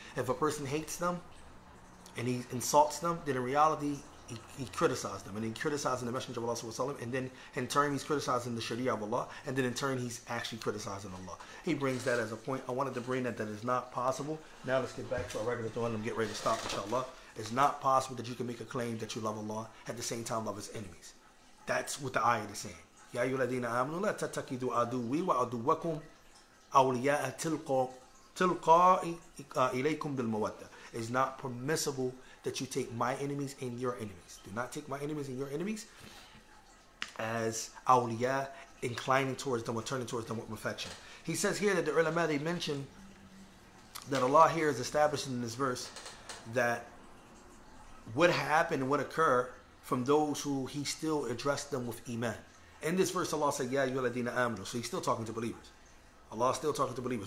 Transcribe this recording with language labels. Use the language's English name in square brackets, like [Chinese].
[English] If a person hates them and he insults them, then in reality he criticized them, and he criticizing the Messenger of Allah, and then in turn he's criticizing the Sharia of Allah, and then in turn he's actually criticizing Allah. He brings that as a point. I wanted to bring that is not possible. Now let's get back to our regular thought and get ready to stop, inshallah. It's not possible that you can make a claim that you love Allah at the same time love his enemies. That's what the ayat is saying. [Arabic] يا أيها الذين آمنوا لا تتخذوا عدوي وعدوكم أولياء تلقى إليكم بالمودة. [English] It's not permissible that you take my enemies and your enemies. Do not take my enemies and your enemies as awliya, inclining towards them or turning towards them with affection. He says here that the ulama, they mention that Allah here is establishing in this verse that what happened and what occurred from those who he still addressed them with iman. In this verse Allah said, [Arabic] Ya ayyuhalladhina amanu, [English] so he's still talking to believers. Allah is still talking to believers.